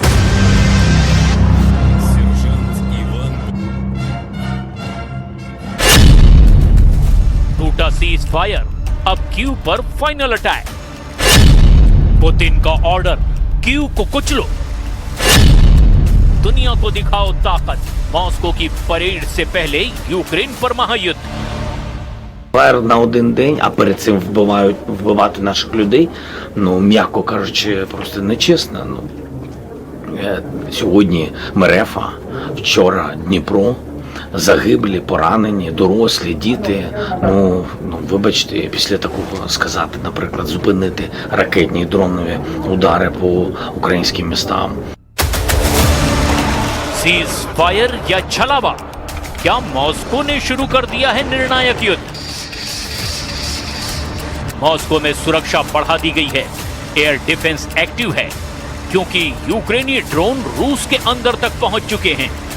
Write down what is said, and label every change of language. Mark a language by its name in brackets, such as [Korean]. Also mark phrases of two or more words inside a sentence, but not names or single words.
[Hindi] टूटा [English] cease fire, [Hindi] अब कीव पर [English] final attack. [Hindi] पुतिन का ऑर्डर, कीव को कुचलो, दुनिया को दिखाओ ताकत। मॉस्को की परेड से пहले यूक्रेन पर महायुद्ध. [Ukrainian] Фаєр на один день, а перед цим вбивати наших людей, ну, м'яко кажучи, просто нечесно. Ну, сьогодні Мерефа, вчора Дніпро, загиблі, поранені, дорослі, діти. Ну, вибачте, після такого сказати, наприклад, зупинити ракетні і дронові удари по українським містам. [English] cease fire [Hindi] या छलावा, क्या मॉस्को ने शुरू कर दिया है निर्णायक युद्ध? मॉस्को में सुरक्षा बढ़ा दी गई है, [English] air defense active [Hindi] है, क्योंकि यूक्रेनी ड्रोन रूस के अंदर तक पहुंच चुके हैं।